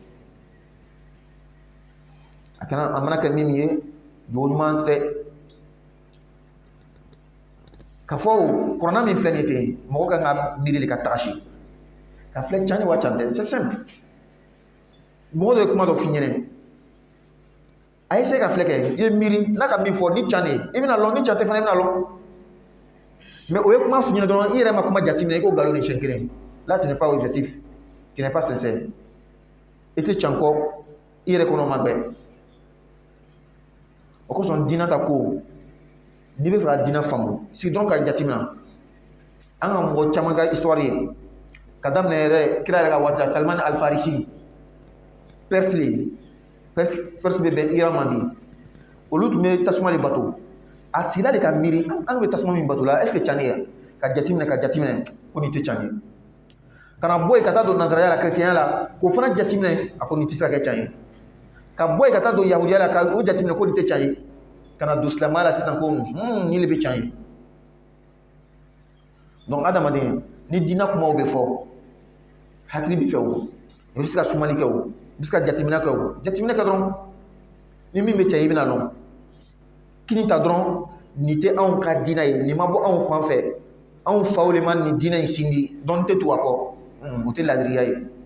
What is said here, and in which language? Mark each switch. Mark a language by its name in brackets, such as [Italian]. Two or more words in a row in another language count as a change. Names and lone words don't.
[Dyula] a mana kɛ min ye jogo ɲuman tɛ ka fɔ kuranɛ min filɛ nin ten mɔgɔ kan ka miiri ka tagasi ka filɛ can ye wa can tɛ [French] c'est simple [Dyula] mɔgɔ dɔ ye kuma dɔ f'i ɲɛnɛ a ye se ka filɛ kɛ i ye miiri n'a ka min fɔ ni can de i bɛna lɔn ni can tɛ fana i bɛna lɔn mais o ye kuma f'i ɲɛnɛ dɔrɔn i yɛrɛ ma kuma jateminɛ i ko nkalon ni siɲɛ kelen [French] là tu n'es pas objectif tu n'es pas sincère [Dyula] i tɛ can kɔ i yɛrɛ kɔnɔ ma gbɛ o kosɔn diinɛ ta ko n'i bɛ fɛ ka diinɛ faamu sigi dɔrɔn ka jateminɛ an ka mɔgɔ caman ka histoire ye ka daminɛ yɛrɛ kira yɛrɛ ka waati la Salman al Farisi Perse bɛ bɛn Iran ma bi olu tun bɛ tasuma de bato a sigila de ka miiri an bɛ tasuma min bato la [French] est ce que [Dyula] can de ye ka jateminɛ ko nin tɛ can ye kana bɔ yen ka taa don nansaraya la chrétien la k'o fana jateminɛ a ko nin tɛ se ka kɛ can ye ka bɔ yen ka taa don yahudiya la ka o jateminɛ ko nin tɛ can ye kana don silamɛya la sisan ko nin de bɛ can ye donc adamaden ni diinɛ kumaw bɛ fɔ hakili bɛ fɛ o i bɛ se ka sumani kɛ o i bɛ se ka jateminɛ kɛ o jateminɛ kɛ dɔrɔn ni min bɛ can ye i bɛna lɔn kini ta dɔrɔn nin tɛ anw ka diinɛ ye nin ma bɔ anw fan fɛ anw faw le ma nin diinɛ in sindi donc n tɛ tugu a kɔ o tɛ ladiriya ye